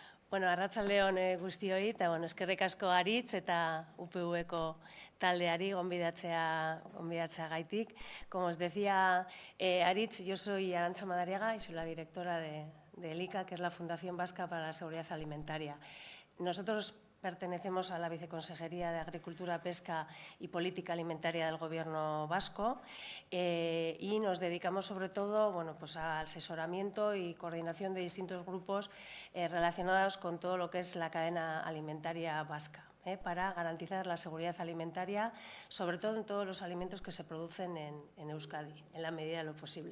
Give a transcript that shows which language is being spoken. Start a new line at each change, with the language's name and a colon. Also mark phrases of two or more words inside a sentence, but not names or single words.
Basque: Bueno, arratsaldeon guztioi, eta eskerrik asko Aritz eta UPV-ko taldeari gonbidatzea gaitik.
Spanish: Como os decía Aritz, yo soy Arantxa Madariaga y soy la directora de ELICA, que es la Fundación Vasca para la Seguridad Alimentaria. Nosotros pertenecemos a la Viceconsejería de Agricultura, Pesca y Política Alimentaria del Gobierno vasco y nos dedicamos sobre todo al asesoramiento y coordinación de distintos grupos relacionados con todo lo que es la cadena alimentaria vasca, para garantizar la seguridad alimentaria, sobre todo en todos los alimentos que se producen en Euskadi, en la medida de lo posible.